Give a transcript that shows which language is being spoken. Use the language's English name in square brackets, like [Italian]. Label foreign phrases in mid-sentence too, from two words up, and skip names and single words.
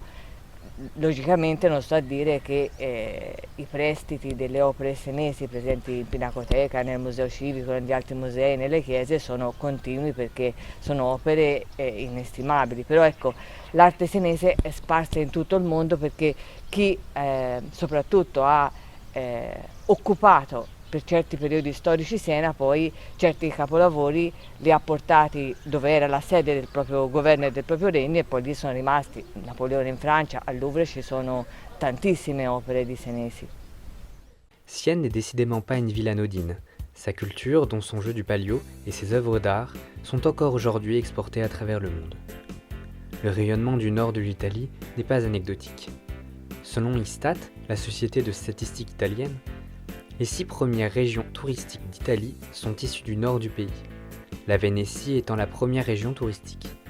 [Italian] Logicamente non sto a dire che i prestiti delle opere senesi presenti in Pinacoteca, nel Museo Civico, negli altri musei, nelle chiese sono continui, perché sono opere inestimabili, però ecco, l'arte senese è sparsa in tutto il mondo, perché chi soprattutto ha occupato per certi periodi storici Siena, poi certi capolavori li ha portati dove era la sede del proprio governo e del proprio regno, e poi lì sono rimasti. Napoleone in Francia, al Louvre ci sono tantissime opere di senesi. [French] Sienne n'est décidément pas une ville anodine. Sa culture, dont son jeu du palio et ses œuvres d'art, sont encore aujourd'hui exportées à travers le monde. Le rayonnement du nord de l'Italie n'est pas anecdotique. Selon Istat, la société de statistiques italienne, les 6 premières régions touristiques d'Italie sont issues du nord du pays, la Vénétie étant la première région touristique.